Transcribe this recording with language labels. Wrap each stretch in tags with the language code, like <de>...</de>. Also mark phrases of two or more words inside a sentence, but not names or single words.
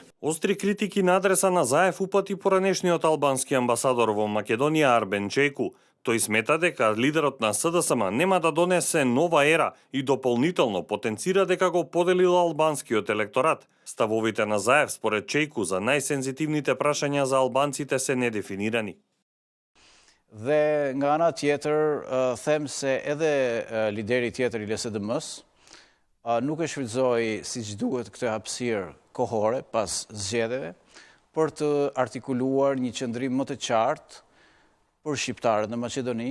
<mk>Остри критики на адреса на Заев упати поранешниот албански амбасадор во Македонија Арбен Чејку. Тој смета дека лидерот на СДСМ нема да донесе нова ера и дополнително потенцира дека го поделил албанскиот електорат. Ставовите на Заев според Чејку за најсензитивните прашања за албанците се недефинирани.</mk> <sq>Dhe nga ana tjetër, them se edhe lideri tjetër i LSDM-s nuk e shfrytëzoi siç duhet këtë hapësirë kohore pas zgjedhjeve për të artikuluar një qëndrim më të qartë për shqiptarët në Maqedoni.</sq>